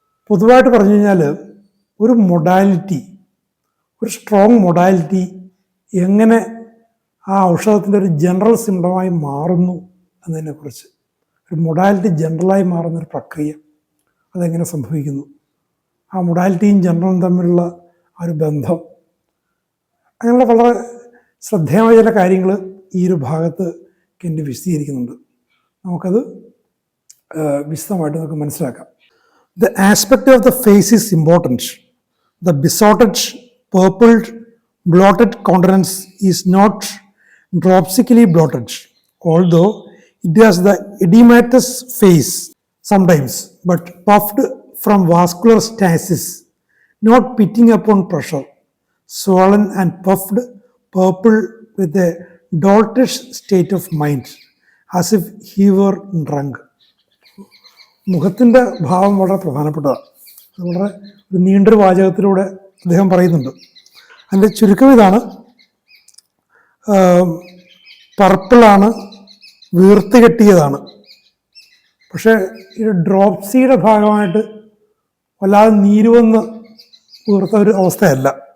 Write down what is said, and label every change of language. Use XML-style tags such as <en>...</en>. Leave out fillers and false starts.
<ml>പൊതുവായിട്ട് പറഞ്ഞു കഴിഞ്ഞാൽ ഒരു മൊഡാലിറ്റി, ഒരു സ്ട്രോങ് മൊഡാലിറ്റി എങ്ങനെ ആ ഔഷധത്തിൻ്റെ ഒരു ജനറൽ സിംറ്റമായി മാറുന്നു എന്നതിനെക്കുറിച്ച്, ഒരു മൊഡാലിറ്റി ജനറലായി മാറുന്നൊരു പ്രക്രിയ അതെങ്ങനെ സംഭവിക്കുന്നു, ആ മൊഡാലിറ്റിയും ജനറലും തമ്മിലുള്ള ആ ഒരു ബന്ധം, അങ്ങനെയുള്ള വളരെ ശ്രദ്ധേയമായ ചില കാര്യങ്ങൾ ഈ ഒരു ഭാഗത്ത് കെൻഡ് വിശദീകരിക്കുന്നുണ്ട്. നമുക്കത് വിശദമായിട്ട് നമുക്ക് മനസ്സിലാക്കാം.</ml> <en>The aspect of the face is important. The besotted, purpled, bloated countenance is not dropsically bloated, although it has the edematous face sometimes, but puffed from vascular stasis, not pitting upon pressure, swollen and puffed, purple with a doltish state of mind, as if he were drunk.</en> <ml>മുഖത്തിൻ്റെ ഭാവം വളരെ പ്രധാനപ്പെട്ടതാണ്. വളരെ ഒരു നീണ്ടൊരു വാചകത്തിലൂടെ അദ്ദേഹം പറയുന്നുണ്ട്. അതിൻ്റെ ചുരുക്കം ഇതാണ്: പർപ്പിളാണ്, വീർത്ത് കെട്ടിയതാണ്. പക്ഷേ ഈ ഡ്രോപ്സിയുടെ ഭാഗമായിട്ട് വല്ലാതെ നീരുവന്ന് വീർത്ത ഒരു അവസ്ഥയല്ല.</ml>